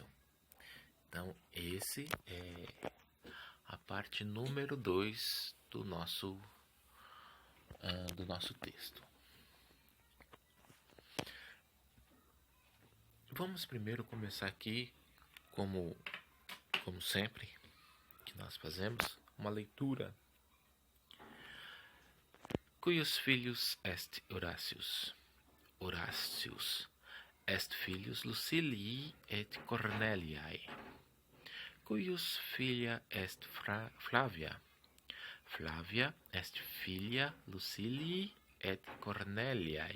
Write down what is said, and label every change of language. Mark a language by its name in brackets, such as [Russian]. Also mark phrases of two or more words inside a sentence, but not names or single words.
[Portuguese] Então, esse é a parte número 2 do nosso texto. Vamos primeiro começar aqui, como sempre que nós fazemos, uma leitura. [Latin] Cuius filius est Horácius? Horácius est filius Lucilii et Corneliae. Cuius filia est Flavia? Flavia est filia Lucilii et Corneliae.